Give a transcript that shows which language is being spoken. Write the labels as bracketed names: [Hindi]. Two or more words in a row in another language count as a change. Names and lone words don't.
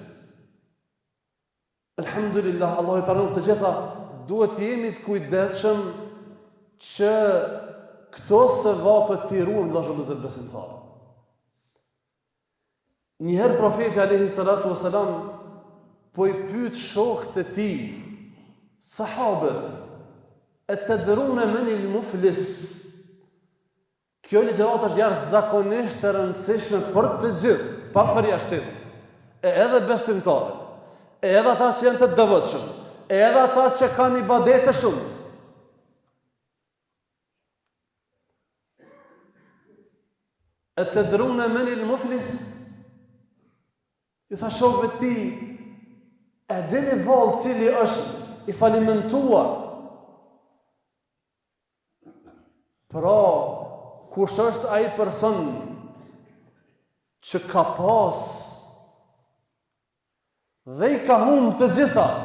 [Albanian] Elhamdulillah, Allah i pranon të gjitha, duhet jemi të kujdesshëm që këto sevapë t'i ruajmë vëllezër besimtarë. Njëherë profeti [Arabic] عليه الصلاة والسلام [Albanian] po i pyet shokët e tij, sahabët, [Arabic] أتدرون من المفلس. [Albanian] Kjo ligjërat është jashtëzakonisht e rëndësishme për të gjithë, pa përjashtim. Edhe besimtarët, edhe ata që janë të devotshëm, edhe ata që kanë ibadete shumë. [Arabic] أتدرون من المفلس? [Albanian] Ju tha shokëve të tij, e dini vallë cili është i falimentuar? Pra, kush është ai person që ka pas dhe i ka humbë të gjitha?